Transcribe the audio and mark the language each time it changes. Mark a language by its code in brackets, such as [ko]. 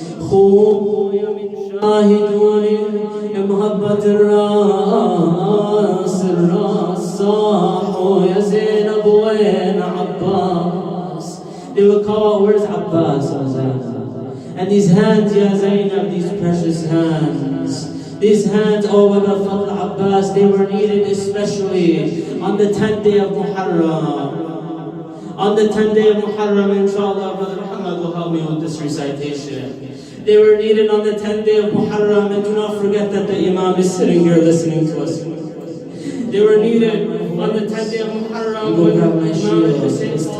[ar] خويا من شاهدوني مهبة الراس صاحوا يا زينب وين عباس. [en] They would call out, where's Abbas? And these hands, Ya Zainab, these precious hands. These hands, oh Abul Fadl Abbas, they were needed especially on the 10th day of Muharram. On the 10th day of Muharram, inshallah, Brother Muhammad will help me with this recitation. They were needed on the 10th day of Muharram, and do not forget that the Imam is sitting here listening to us. They were needed on the 10th day of Muharram when Imam Hussein